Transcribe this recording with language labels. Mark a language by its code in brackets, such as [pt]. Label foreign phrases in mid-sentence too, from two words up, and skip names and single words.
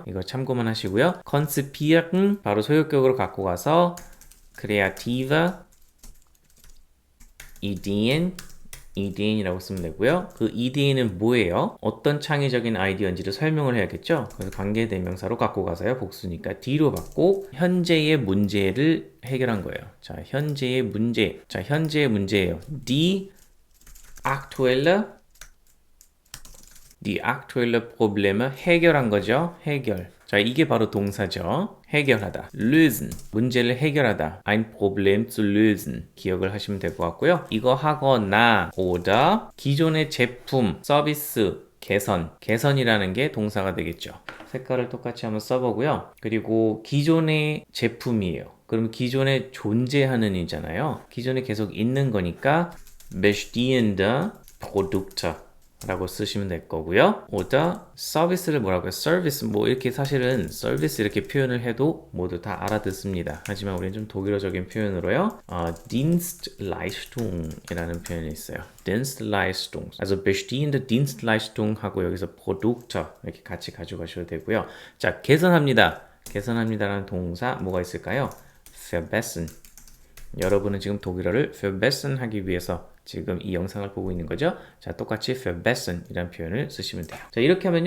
[ko] 이거 참고만 하시고요. konzipieren 바로 소유격으로 갖고 가서 [de] kreative Ideen [ko] EDN이라고 쓰면 되고요. 그 EDN은 뭐예요? 어떤 창의적인 아이디어인지를 설명을 해야겠죠? 그래서 관계대명사로 갖고 가서요. 복수니까 D로 받고 현재의 문제를 해결한 거예요. 자, 현재의 문제. 자, 현재의 문제예요. [de] Die aktuelle Probleme [ko] 해결한 거죠. 해결. 자, 이게 바로 동사죠. 해결하다. lösen. 문제를 해결하다. [de] ein Problem zu lösen. [ko] 기억을 하시면 될 것 같고요. 이거 하거나 oder 기존의 제품, 서비스, 개선. 개선이라는 게 동사가 되겠죠. 색깔을 똑같이 한번 써보고요. 그리고 기존의 제품이에요. 그럼 기존에 존재하는 이잖아요. 기존에 계속 있는 거니까 [de] bestehende Produkte [ko] 라고 쓰시면 될 거고요. oder 서비스를 뭐라고요? 서비스 뭐 이렇게 사실은 서비스 이렇게 표현을 해도 모두 다 알아듣습니다. 하지만 우리는 좀 독일어적인 표현으로요. Dienstleistung이라는 표현이 있어요. Dienstleistung. [de] Also bestehende Dienstleistung [ko] 하고 여기서 Produkte 이렇게 같이 가져가셔도 되고요. 자, 개선합니다. 개선합니다라는 동사 뭐가 있을까요? verbessern. 여러분은 지금 독일어를 verbessern 하기 위해서 지금 이 영상을 보고 있는 거죠. 자, 똑같이 verbessern 이라는 표현을 쓰시면 돼요. 자, 이렇게 하면요.